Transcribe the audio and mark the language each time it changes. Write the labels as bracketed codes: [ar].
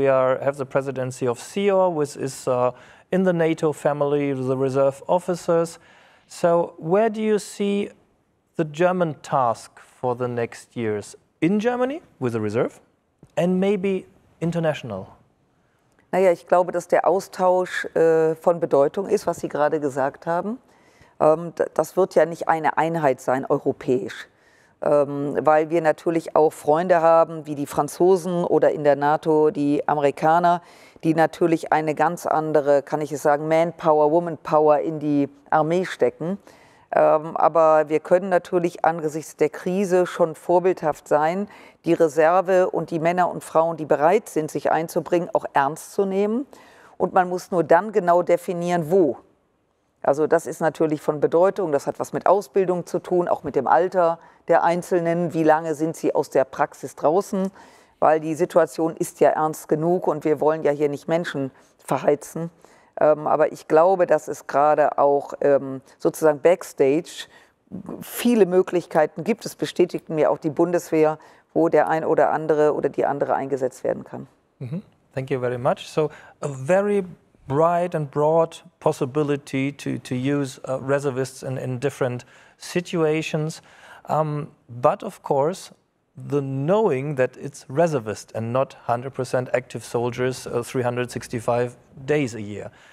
[en] We have the presidency of SEOR, which is in the NATO family, the reserve officers. So where do you see the German task for the next years? In Germany, with the reserve, and maybe international? [de] Naja, ich glaube, dass der Austausch von Bedeutung ist, was Sie gerade gesagt haben. Das wird ja nicht eine Einheit sein, europäisch, weil wir natürlich auch Freunde haben, wie die Franzosen oder in der NATO die Amerikaner, die natürlich eine ganz andere, kann ich es sagen, Manpower, Womanpower in die Armee stecken. Aber wir können natürlich angesichts der Krise schon vorbildhaft sein, die Reserve und die Männer und Frauen, die bereit sind, sich einzubringen, auch ernst zu nehmen. Und man muss nur dann genau definieren, wo. Also das ist natürlich von Bedeutung, das hat was mit Ausbildung zu tun, auch mit dem Alter der Einzelnen, wie lange sind sie aus der Praxis draußen, weil die Situation ist ja ernst genug und wir wollen ja hier nicht Menschen verheizen. Aber ich glaube, dass es gerade auch sozusagen backstage viele Möglichkeiten gibt. Es bestätigten mir auch die Bundeswehr, wo der ein oder andere oder die andere eingesetzt werden kann. [en] Mm-hmm. Thank you very much. So a very bright and broad possibility to use reservists in different situations. But of course, the knowing that it's reservists and not 100% active soldiers 365 days a year.